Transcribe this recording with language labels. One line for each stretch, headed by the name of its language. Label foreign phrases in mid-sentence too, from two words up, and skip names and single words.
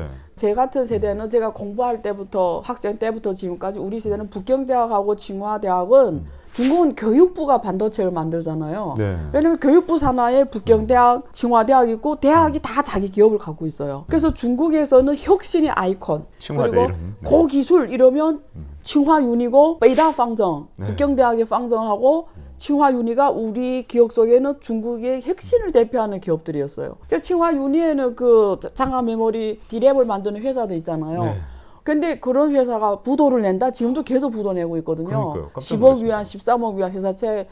Korean: 제 같은 세대는 제가 공부할 때부터 학생 때부터 지금까지 우리 세대는 북경대학하고 칭화대학은 중국은 교육부가 반도체를 만들잖아요. 네. 왜냐면 교육부 산하에 북경대학, 칭화대학 있고 대학이 다 자기 기업을 갖고 있어요. 그래서 중국에서는 혁신의 아이콘 칭화대 그리고 이름. 네. 고기술 이러면 칭화윤이고北大方正, 북경대학의 方正하고 칭화윤희가 우리 기억 속에는 중국의 혁신을 대표하는 기업들이었어요. 그러니까 칭화윤희에는 그 장갑 메모리 디랩을 만드는 회사도 있잖아요. 네. 근데 그런 회사가 부도를 낸다? 지금도 계속 부도 내고 있거든요. 그러니까요. 깜짝 10억 놀랐습니다. 위안, 13억 위안 회사채.